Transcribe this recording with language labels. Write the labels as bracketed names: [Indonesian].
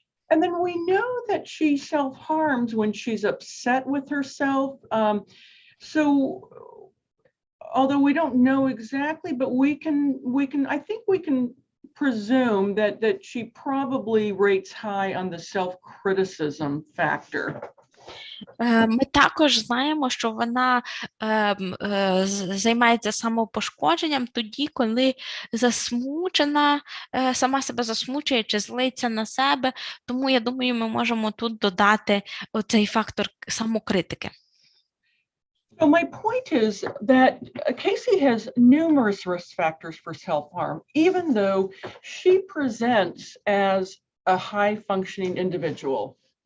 [English] And then we know that she self-harms when she's upset with herself. So although we don't know exactly, but I think we can presume that she probably rates high on the self-criticism factor. [Ukrainian] Ми також знаємо, що вона займається самопошкодженням тоді, коли засмучена, сама себе засмучує чи злиться на себе. Тому, я думаю, ми можемо тут додати оцей фактор самокритики. [English] So my point is that Casey has numerous risk factors for self-harm, even though she presents as a high-functioning individual.